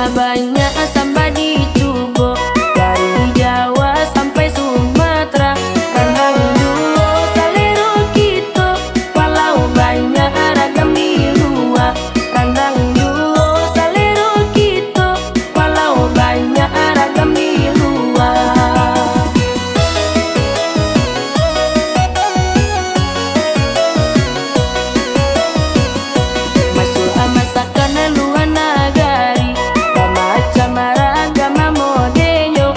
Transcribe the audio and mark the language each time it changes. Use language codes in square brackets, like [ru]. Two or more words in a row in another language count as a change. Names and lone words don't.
[id] banyak samba dicoba. [min] Dari Jawa sampai Sumatera, rendang duo salero kita. [id] Walau banyak ragam di luar, [min] rendang duo salero kita. [id] Walau banyak ragam di luar. [min] Masuk masakan luar negari, macam ragam modelnya.